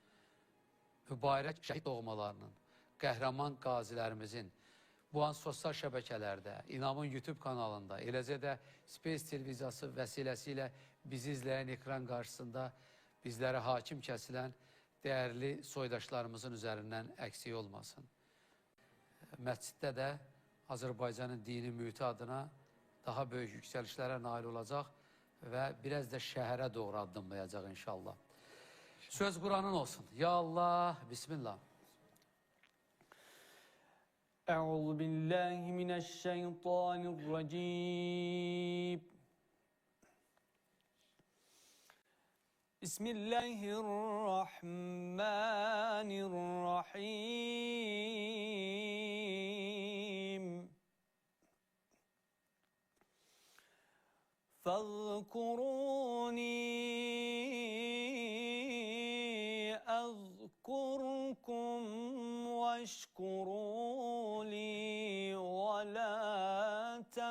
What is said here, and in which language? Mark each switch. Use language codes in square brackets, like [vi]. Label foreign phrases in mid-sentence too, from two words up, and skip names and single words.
[az] mübarək şəhid doğmalarının, qəhrəman qazilərimizin, bu an sosial şəbəkələrdə, İnamın YouTube kanalında, eləcə də Space televiziyası vəsiləsilə bizi izləyən ekran qarşısında bizlərə hakim kəsilən değerli soydaşlarımızın üzərindən əksik olmasın. Məsciddə də Azərbaycanın dini mühiti adına daha böyük yüksəlişlərə nail olacaq və biraz da şəhərə doğru addımlayacaq inşallah. Söz Kur'an'ın olsun. [ar] يا الله, [az] Bismillah. [ar] أعوذ بالله من الشيطان الرجيم بسم الله الرحمن الرحيم فاذكروني أذكركم واشكروا لي ولا